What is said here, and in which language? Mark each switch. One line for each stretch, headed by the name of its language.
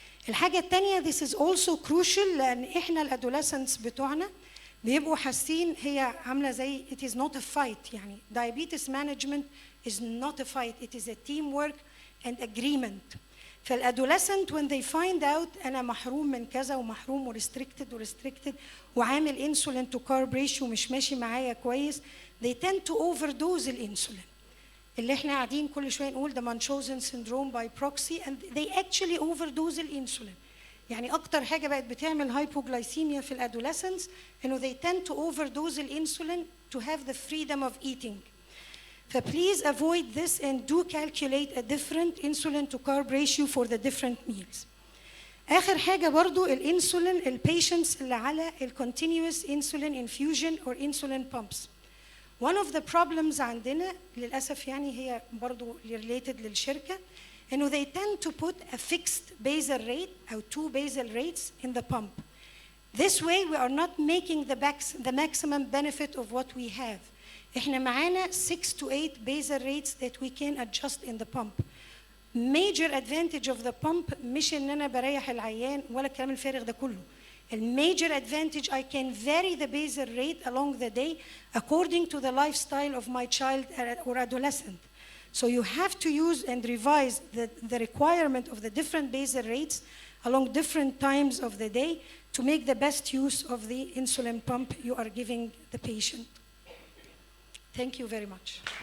Arabic: الحاجة التانية,
English: this is also crucial
Arabic: لأن إحنا الادolescents بتوعنا بيبقوا حاسين هي عاملة زي
English: it is not a fight. يعني diabetes management is not a fight. It is a teamwork and agreement. فالادولescent when they find out
Arabic: أنا محروم من كذا ومحروم
English: restricted
Arabic: وعامل
English: insulin to carb ratio
Arabic: مش ماشي معايا كويس,
English: they tend to overdose الانسولين.
Arabic: اللي احنا قاعدين كل شويه نقول
English: the Munchausen syndrome by proxy, and they actually overdose الانسولين.
Arabic: يعني اكتر حاجه بقت بتعمل
English: hypoglycemia
Arabic: في الادولescents انه
English: they tend to overdose الانسولين to have the freedom of eating. Please avoid this and do calculate a different insulin to carb ratio for the different meals.
Arabic: آخر حاجة برضو الانسولين البيشنتس اللي على
English: continuous insulin infusion or insulin pumps. One of the problems
Arabic: عندنا للأسف يعني هي برضو
English: related
Arabic: للشركة إنه
English: they tend to put a fixed basal rate أو 2 basal rates in the pump. This way we are not making the maximum benefit of what we have.
Arabic: إحنا معانا
English: 6 to 8 basal rates that we can adjust in the pump. Major advantage of the pump
Arabic: مش إن أنا بريح العيان ولا الكلام الفارغ ده كله.
English: The major advantage I can vary the basal rate along the day according to the lifestyle of my child or adolescent. So you have to use and revise the requirement of the different basal rates along different times of the day to make the best use of the insulin pump you are giving the patient. Thank you very much.